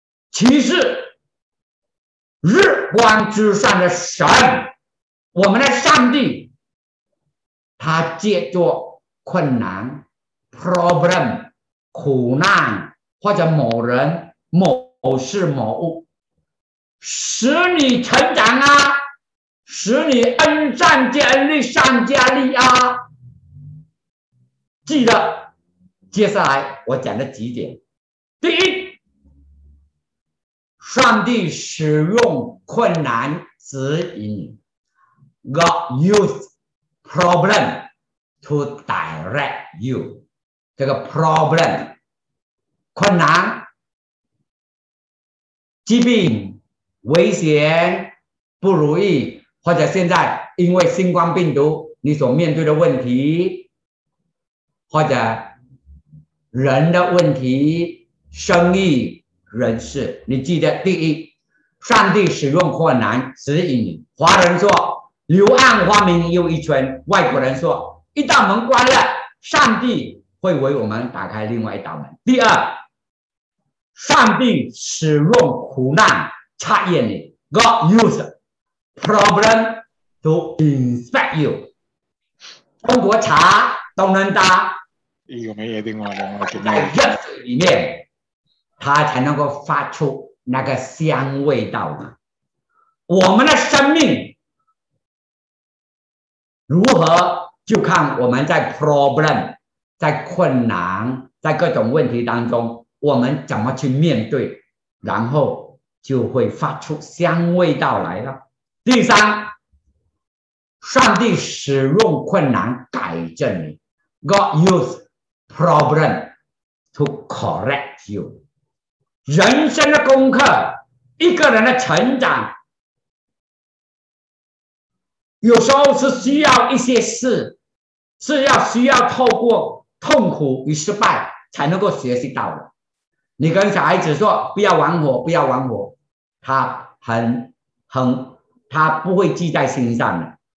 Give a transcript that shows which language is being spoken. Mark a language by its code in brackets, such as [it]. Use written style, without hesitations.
[zh] 其实日光之上的神，我们的上帝，他借着困难 problem 苦难，或者某人某事某物，使你成长啊，使你恩上加恩，力上加力啊。记得接下来我讲的几点。第一，上帝使用困难指引你， [en] God used problem to direct you。 [zh] 这个 problem 困难、疾病、危险、不如意，或者现在因为新冠病毒你所面对的问题，或者人的问题、生意、人事，你记得，第一，上帝使用困难指引你。华人说柳暗花明又一村，外国人说一道门关了，上帝会为我们打开另外一道门。第二，上帝使用苦难测验你， [en] God use problem to inspect you。 [zh] 中国茶都能打，有没有另外的吗？在热水里面它才能够发出那个香味道嘛。我们的生命如何，就看我们在 problem 在困难在各种问题当中，我们怎么去面对，然后就会发出香味道来了。第三，上帝使用困难改正你， [en] God use problem to correct you。 [zh] 人生的功课，一个人的成长，有时候是需要一些事，是要需要透过痛苦与失败才能够学习到的。你跟小孩子说不要玩火，不要玩火，他不会记在心上的。